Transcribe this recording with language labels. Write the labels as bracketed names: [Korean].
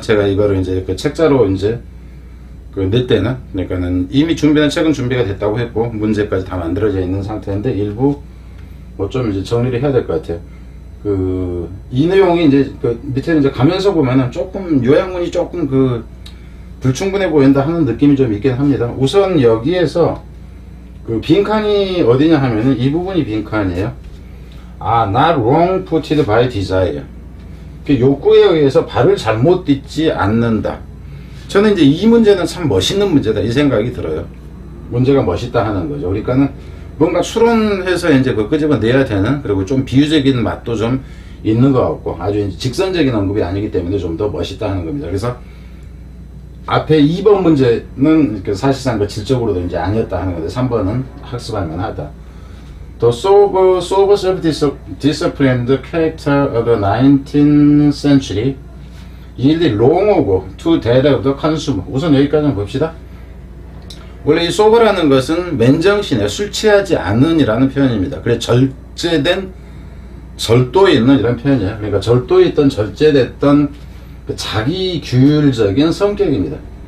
[Korean] 제가 이거를 이제 그 책자로 이제 낼 때는, 그러니까는 이미 준비한 책은 준비가 됐다고 했고 문제까지 다 만들어져 있는 상태인데 일부 뭐 좀 이제 정리를 해야 될 것 같아요. 이 내용이 이제 밑에는 이제 가면서 보면은 조금 요약문이 조금 불충분해 보인다 하는 느낌이 좀 있긴 합니다. 우선 여기에서 빈칸이 어디냐 하면은 이 부분이 빈칸이에요. [English] not wrong footed by desire. [Korean] 욕구에 의해서 발을 잘못 딛지 않는다. 저는 이제 이 문제는 참 멋있는 문제다 이 생각이 들어요. 문제가 멋있다 하는 거죠. 그러니까는 뭔가 추론해서 이제 끄집어내야 되는, 그리고 좀 비유적인 맛도 좀 있는 것 같고 아주 이제 직선적인 언급이 아니기 때문에 좀 더 멋있다 하는 겁니다. 그래서 앞에 2번 문제는 사실상 질적으로도 이제 아니었다 하는 건데 3번은 학습할 만하다. [English] The sober self-disciplined character of the 19th century yielded long ago to that of the consumer. [Korean] 우선 여기까지는 봅시다. 원래 이 sober라는 것은 맨정신에 술 취하지 않은 이라는 표현입니다. 그래 절제된, 절도에 있는 이런 표현이에요. 그러니까 절도에 있던, 절제됐던 자기 규율적인 성격입니다.